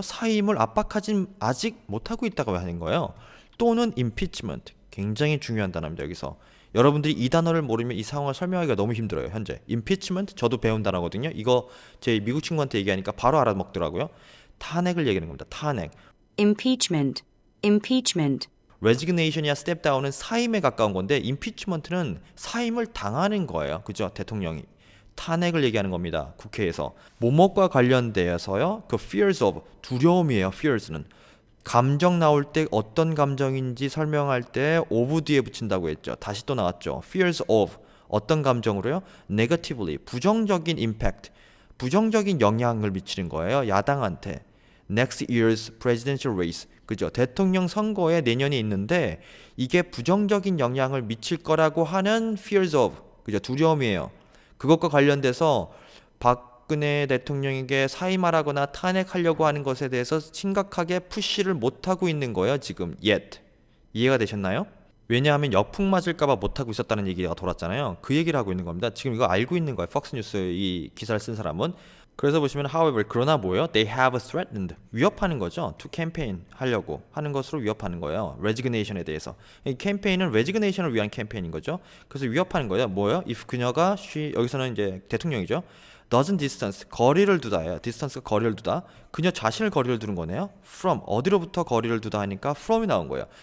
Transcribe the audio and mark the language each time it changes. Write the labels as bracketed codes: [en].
[ko] 사임을 압박하진 아직 못하고 있다고 하는 거예요. 또는 impeachment, 굉장히 중요한 단어입니다. 여기서 여러분들이 이 단어를 모르면 이 상황을 설명하기가 너무 힘들어요. 현재 impeachment 저도 배운 단어거든요. 이거 제 미국 친구한테 얘기하니까 바로 알아먹더라고요. 탄핵을 얘기하는 겁니다. 탄핵. [en] impeachment, impeachment, [ko] resignation이야 step down은 사임에 가까운 건데 impeachment는 사임을 당하는 거예요. 그죠? 대통령이. 탄핵을 얘기하는 겁니다. 국회에서. 뭐뭐과 관련되어서요. 그 fears of, 두려움이에요. fears는. 감정 나올 때 어떤 감정인지 설명할 때 of 뒤에 붙인다고 했죠. 다시 또 나왔죠. fears of, 어떤 감정으로요? negatively, 부정적인 impact, 부정적인 영향을 미치는 거예요. 야당한테. [en] next year's presidential race. [ko] 그죠? 대통령 선거에 내년이 있는데 이게 부정적인 영향을 미칠 거라고 하는 fears of. 그죠? 두려움이에요. 그것과 관련돼서 박근혜 대통령에게 사임하라거나 탄핵하려고 하는 것에 대해서 심각하게 푸시를 못하고 있는 거예요. 지금 yet. 이해가 되셨나요? 왜냐하면 역풍 맞을까봐 못하고 있었다는 얘기가 돌았잖아요. 그 얘기를 하고 있는 겁니다. 지금 이거 알고 있는 거예요. 팍스뉴스 이 기사를 쓴 사람은 그래서 보시면 however 그러나 뭐예요? [en] They have threatened [ko] 위협하는 거죠. To campaign 하려고 하는 것으로 위협하는 거예요. resignation에 대해서. 이 캠페인은 resignation을 위한 캠페인인 거죠. 그래서 위협하는 거예요. 뭐예요? If 그녀가 여기서는 이제 대통령이죠. doesn't distance 거리를 두다예요. distance가 거리를 두다. 그녀 자신을 거리를 두는 거네요. from 어디로부터 거리를 두다 하니까 from이 나온 거예요.